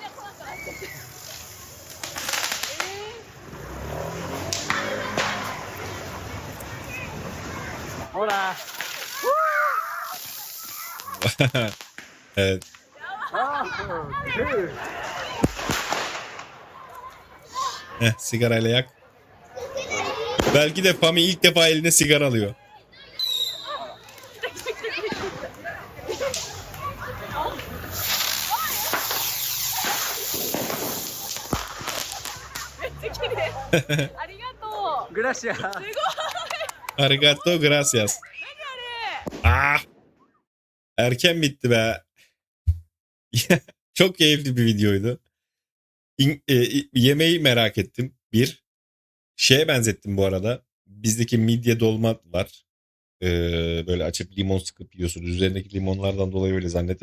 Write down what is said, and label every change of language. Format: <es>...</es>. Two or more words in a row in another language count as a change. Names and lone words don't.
<es>Hola.</es> <tr>Evet. Sigarayla yak. Belki de Pami ilk defa eline sigara alıyor.</tr> <es>Gracias. Arigato gracias. Ah!</es> <tr>Erken bitti be. Çok keyifli bir videoydu. Yemeği merak ettim. Bir. Şeye benzettim bu arada. Bizdeki midye dolma var. Böyle açıp limon sıkıp yiyorsunuz. Üzerindeki limonlardan dolayı öyle zannettim.</tr>